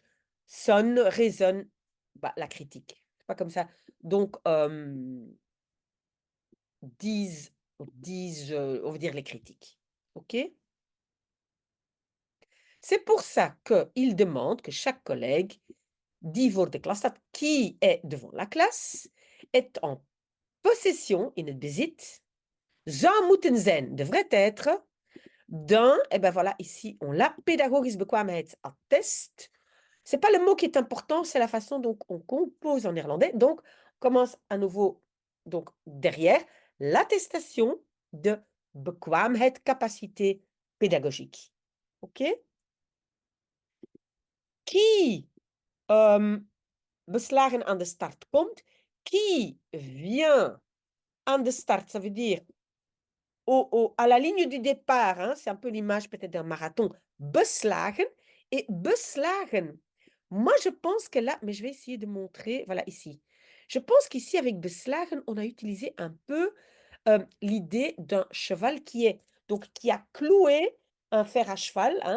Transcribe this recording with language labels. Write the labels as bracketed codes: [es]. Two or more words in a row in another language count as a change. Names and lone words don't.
[fr] Sonne, résonne, bah, la critique. C'est pas comme ça. Donc, disent, on va dire les critiques. OK? C'est pour ça qu'il demande que chaque collègue, [nl] die voor de klas staat, [fr] qui est devant la classe, est en possession, [nl] in het bezit, zou moeten zijn, [fr] devrait être, d'un, et ben voilà, ici, on l'a, [nl] pédagogisch bekwaamheidsattest. [fr] C'est pas le mot qui est important, c'est la façon dont on compose en néerlandais. Donc, on commence à nouveau, donc derrière, l'attestation de bekwaamheid, capacité pédagogique. OK? Qui [nl] beslagen aan de start komt, [fr] qui vient [nl] aan de start, [fr] ça veut dire à la ligne du départ, hein, c'est un peu l'image peut-être d'un marathon, beslagen. Et beslagen, moi je pense que là, mais je vais essayer de montrer, voilà ici. Je pense qu'ici avec beslagen, on a utilisé un peu l'idée d'un cheval qui a cloué un fer à cheval, hein.